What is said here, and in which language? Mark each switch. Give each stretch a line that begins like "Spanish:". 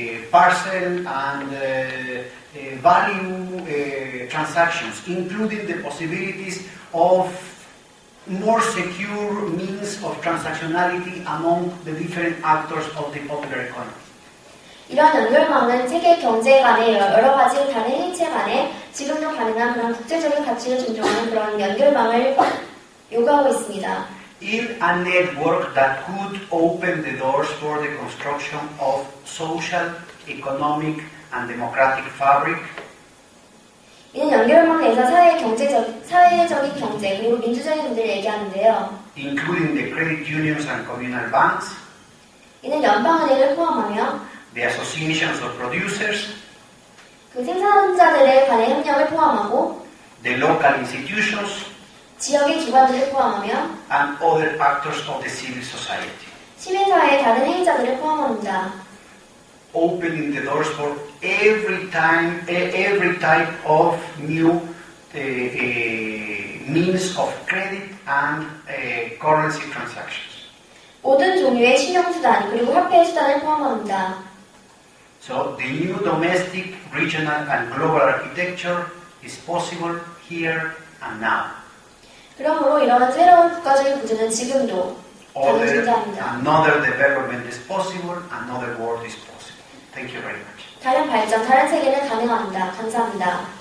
English: parcel and value transactions, including the possibilities of more secure means of transactionality among the different actors of the popular economy.
Korean: 이러한 연결망은 세계 경제 간의 여러 가지 다른 행체 간에 지금도 가능한 그런 국제적인 가치를 존중하는 그런 연결망을 요구하고 있습니다.
English: In a network that could open the doors for the construction of social, economic, and democratic fabric,
Korean: 이는 연결망 내에서 사회적인 경제 그리고 민주적인 문제를 얘기하는데요.
English: including the credit unions and communal banks,
Korean: 이는 연방은행을 포함하며
English: the associations of producers,
Korean: 그 생산자들의 간의 협력을 포함하고
English: the local institutions,
Korean: 지역의 기관들을 포함하며
English: and other actors of the civil society.
Korean: 시민사회의 다른 행위자들을 포함합니다.
English: Opening the doors for every type of new means of credit and currency transactions.
Korean: 모든 종류의 신용수단 그리고 화폐의 수단을 포함합니다.
English: So the new domestic, regional, and global architecture is possible here and now.
Korean: 그러므로 이러한 새로운 국가적인 구조는 지금도 당연히 존재합니다.
English: Another development is possible, another world is possible. Thank you very much.
Korean: 다른 발전, 다른 세계는 가능합니다. 감사합니다.